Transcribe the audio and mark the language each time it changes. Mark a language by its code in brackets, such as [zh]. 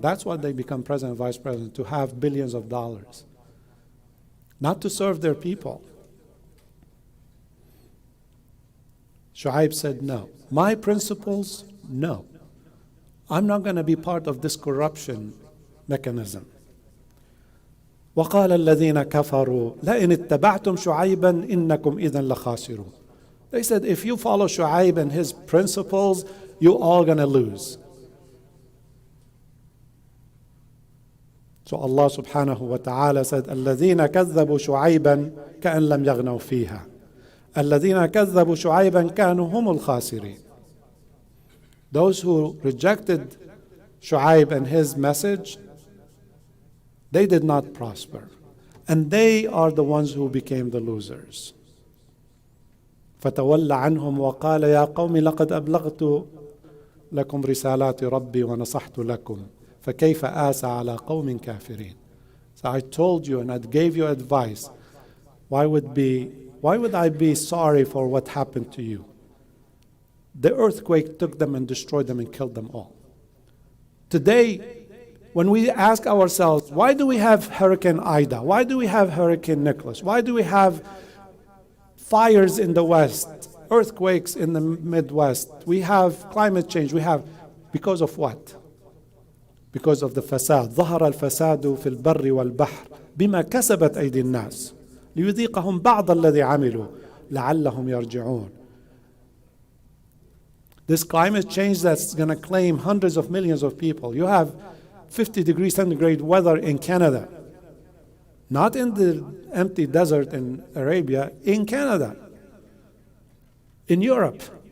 [en] That's why they become president and vice president, to have billions of dollars. Not to serve their people. Shu'aib said, no. My principles, no. I'm not going to be part of this corruption mechanism. [ar] وقال الذين كفروا لئن اتبعتم شعيبا إنكم إذا لخاسرون. [en] They said, if you follow Shu'aib and his principles, you're all going to lose. So [ar] Allah subhanahu wa ta'ala [en] said, [ar] الذين كذبوا شعيبا كأن لم يغنوا فيها. الذين كذبوا شعيبا كانوا هم الخاسرين. [en] Those who rejected Shu'aib and his message, they did not prosper. And they are the ones who became the losers. [ar] فتولى عنهم وقال يا قوم لقد أبلغت لكم رسالات ربي ونصحت لكم فكيف آسى على قوم كافرين. [en] So I told you and I gave you advice. Why would I be sorry for what happened to you? The earthquake took them and destroyed them and killed them all. Today, when we ask ourselves, why do we have Hurricane Ida? Why do we have Hurricane Nicholas? Why do we have fires in the West, earthquakes in the Midwest. We have climate change. We have, because of what? Because of the fasad. [ar] ظهر الفساد في البر والبحر بما كسبت أيدي الناس ليذيقهم بعض الذي عملوا لعلهم يرجعون. [en] This climate change that's going to claim hundreds of millions of people. You have 50 degrees centigrade weather in Canada. Not in the empty desert in Arabia, in Canada. In Europe.